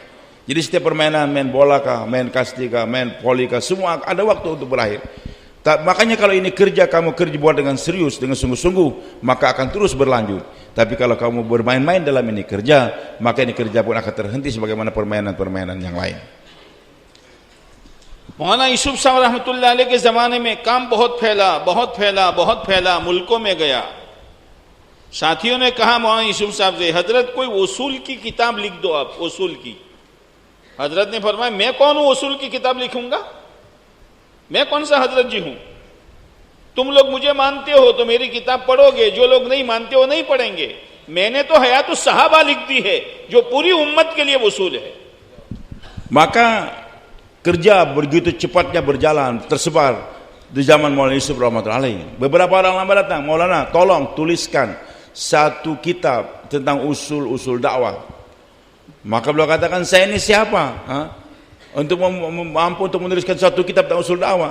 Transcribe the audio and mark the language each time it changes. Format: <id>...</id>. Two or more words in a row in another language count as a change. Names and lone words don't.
<id>Jadi setiap permainan, main bola kah, main kasti kah, main voli kah, semua ada waktu untuk berakhir. Makanya kalau ini kerja, kamu kerja buat dengan serius, dengan sungguh-sungguh, maka akan terus berlanjut. Tapi kalau kamu bermain-main dalam ini kerja, maka ini kerja pun akan terhenti sebagaimana permainan-permainan yang lain.</id> <hi>मौलाना यूसुफ साहब</hi> <ar>رحمة الله عليه</ar> <hi>के ज़माने में काम बहुत फैला, मुल्कों में गया। साथियों ने कहा मौलाना यूसुफ साहब से, हजरत कोई उसूल की किताब लिख दो आप, उसूल की। हजरत ने फरमाया, मैं कौन हूं उसूल की किताब लिखूंगा? मैं कौन सा हजरत जी हूं? तुम लोग मुझे मानते हो तो मेरी किताब पढ़ोगे, जो लोग नहीं मानते हो नहीं पढ़ेंगे। मैंने तो हयातुस सहाबा लिख दी है, जो पूरी उम्मत के लिए उसूल है।</hi> <id>Maka kerja begitu cepatnya berjalan, tersebar di zaman Maulana Yusuf</id> <ar>رحمة الله عليه.</ar> <id>Beberapa orang lama datang, Maulana tolong tuliskan satu kitab tentang usul-usul dakwah. Maka beliau katakan, saya ini siapa? Untuk mampu untuk menuliskan satu kitab tentang usul dakwah.</id>